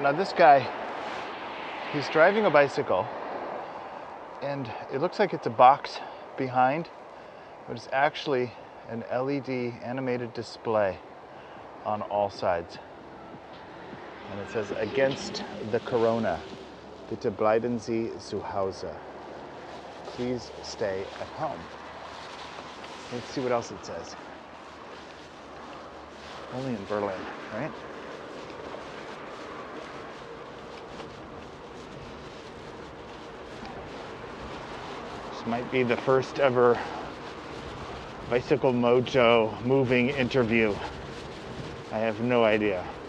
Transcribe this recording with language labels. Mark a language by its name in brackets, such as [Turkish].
[English] Now this guy, he's driving a bicycle, and it looks like it's a box behind, but it's actually an LED animated display on all sides. And it says, "Against the Corona, [German] bitte bleiben Sie zu Hause." [English] Please stay at home. Let's see what else it says. Only in Berlin, right? This might be the first ever Bicycle Mojo moving interview. I have no idea.